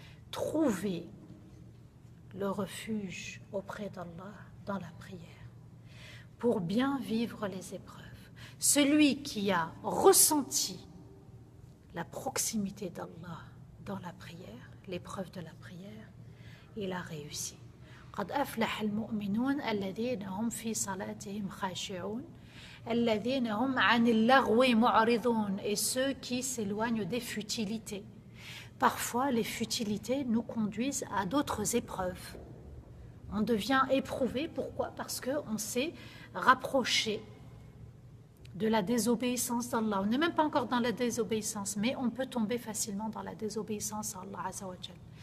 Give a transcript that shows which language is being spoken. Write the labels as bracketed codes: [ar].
[fr] Trouver le refuge auprès d'Allah dans la prière pour bien vivre les épreuves. Celui qui a ressenti la proximité d'Allah dans la prière, l'épreuve de la prière, il a réussi. [ar] قد أفلح المؤمنون الذين هم في صلاتهم خاشعون الذين هم عن اللغو معرضون. [fr] Et ceux qui s'éloignent des futilités. Parfois, les futilités nous conduisent à d'autres épreuves. On devient éprouvé. Pourquoi? Parce qu'on s'est rapproché de la désobéissance d'Allah. On n'est même pas encore dans la désobéissance, mais on peut tomber facilement dans la désobéissance à Allah Azza wa Jal.